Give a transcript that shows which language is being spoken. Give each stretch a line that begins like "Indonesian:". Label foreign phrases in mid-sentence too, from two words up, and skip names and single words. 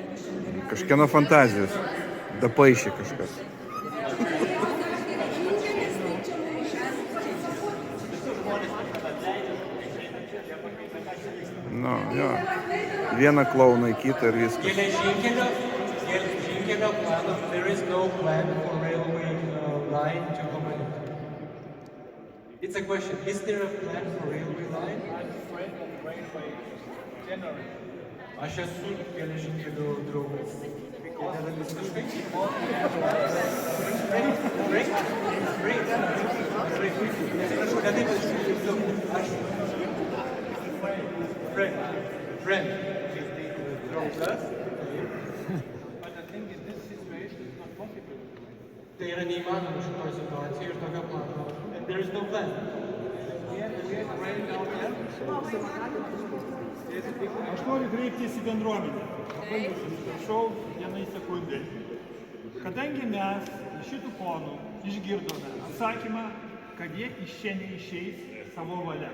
Lithuanian: Kažkieno fantazijos. Dapaišė kažkas. Nu, jo. Vieną klouną į kitą ir viskas. Geležinkelio plano,
English: there is no plan for railway line to Humanic. It's a question, is there a plan for railway line? I'm afraid of railway generally.
Lithuanian: Aš esu geležinkelių draugas.
English: Friend.
Lithuanian: Draugas.
English: But I think in this situation it's not possible.
Lithuanian: Tai yra neįmanoma šitoje situacijoje ir tokio plano.
English: And there is no plan.
Lithuanian: Aš noriu kreiptis į bendruomenę. Prašau vienai sekundai. Kadangi mes iš šitų ponų išgirdome atsakymą, kad jie iš čia neišeis savo valia.